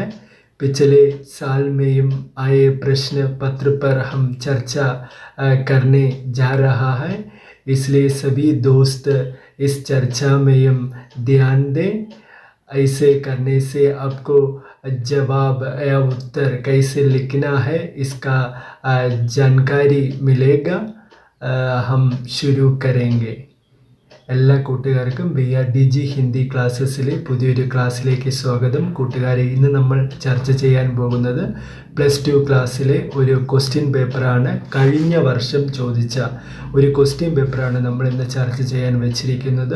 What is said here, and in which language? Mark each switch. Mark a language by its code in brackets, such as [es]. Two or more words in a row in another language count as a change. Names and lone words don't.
[hi] पिछले साल में आए प्रश्न पत्र पर हम चर्चा करने जा रहा है, इसलिए सभी दोस्त इस चर्चा में ध्यान दें। ऐसे करने से आपको जवाब या उत्तर कैसे लिखना है इसका जानकारी मिलेगा। हम शुरू करेंगे। [ml] എല്ലാ കൂട്ടുകാർക്കും VRDG ഹിന്ദി ക്ലാസ്സസിലെ പുതിയൊരു ക്ലാസ്സിലേക്ക് സ്വാഗതം. കൂട്ടുകാരെ, ഇന്ന് നമ്മൾ ചർച്ച ചെയ്യാൻ പോകുന്നത് +2 ക്ലാസ്സിലെ ഒരു [en] question paperആണ്. [ml] കഴിഞ്ഞ വർഷം ചോദിച്ച ഒരു [en] question paperആണ് [ml] നമ്മൾ ഇന്ന് ചർച്ച ചെയ്യാൻ വെച്ചിരിക്കുന്നത്.